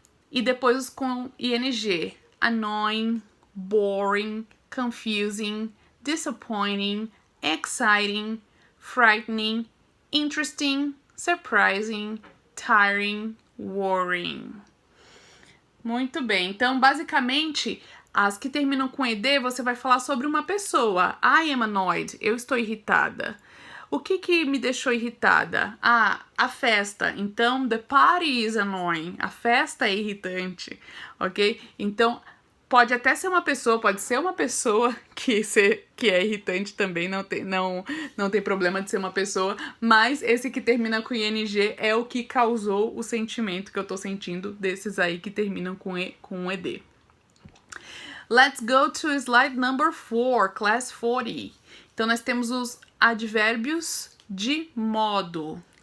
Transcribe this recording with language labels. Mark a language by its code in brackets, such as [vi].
[pt] E depois com [en] ing, annoying, boring, confusing, disappointing, exciting, frightening, interesting, surprising, tiring, worrying. [pt] Muito bem, então basicamente as que terminam com ed você vai falar sobre uma pessoa. [en] I am annoyed, [pt] eu estou irritada. O que me deixou irritada? Ah, a festa. [en] Então, the party is annoying. [pt] A festa é irritante, ok? Então, pode até ser uma pessoa, pode ser uma pessoa que é irritante também, não tem problema de ser uma pessoa, mas esse que termina com ing é o que causou o sentimento que eu tô sentindo desses aí que terminam com ed. [en] Let's go to slide number 4, class 40. [pt] Então, nós temos os advérbios de modo.